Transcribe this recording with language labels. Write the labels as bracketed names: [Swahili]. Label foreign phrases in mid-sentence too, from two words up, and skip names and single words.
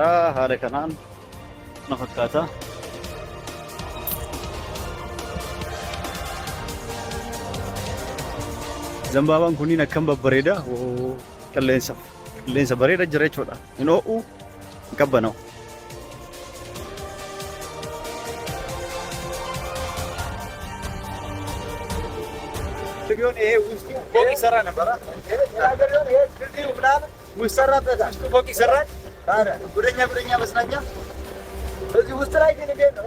[Oromo] Haala kanaan na fakkaata. Zambaabaan kunniin akkam babbareeda. Qilleensa bareeda jira jechuudha. Hin ho'u, hin qabbanaa'u. [Amharic] ይሄ ውስጡ ፎቅ ይሰራ ነበር። ፎቅ ይሰራል። ጉደኛ መስናኛ እዚህ ውስጥ ላይ ግን እንዴት ነው?